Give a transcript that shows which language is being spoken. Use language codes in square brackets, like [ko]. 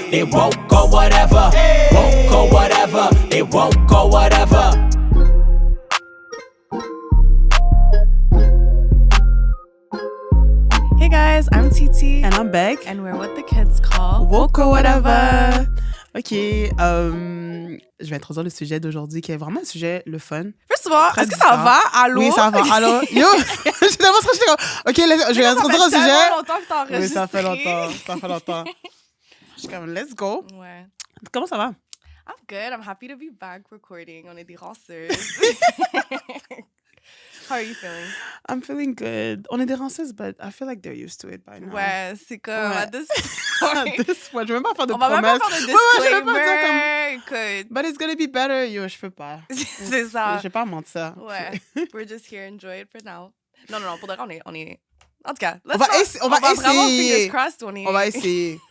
[en] They woke or whatever. Woke or whatever. They woke or whatever. Hey guys, I'm Titi. And I'm Beck. And we're what the kids call woke or whatever. [fr] Ok, je vais introduire le sujet d'aujourd'hui qui est vraiment un sujet le fun. [en] First of all, [fr] est-ce que ça va? Allô? Oui, ça va. Allô? Yo! J'ai tellement stressé. Ok, je vais introduire un sujet. Ça fait longtemps que t'as enregistré. Oui, ça fait longtemps. Je suis comme, [en] let's go. [fr] Ouais. Comment ça va? [en] I'm good. I'm happy to be back recording. [fr] On est des ranceuses. [en] How are you feeling? I'm feeling good. [fr] On est des ranceuses, [en] but I feel like they're used to it by now. [fr] Ouais, c'est comme à this [en] point. [fr] Je vais même pas faire de promesses. On va même pas faire de disclaimer. Ouais, écoute. [en] But it's gonna be better. [fr] Yo, je peux pas. C'est ça. Je vais pas mentir. Ouais. [en] We're just here. Enjoy it for now. [fr] Non, pour de vrai, on est... En tout cas, on va essayer. Vraiment [en] fingers crossed, [fr] On va essayer.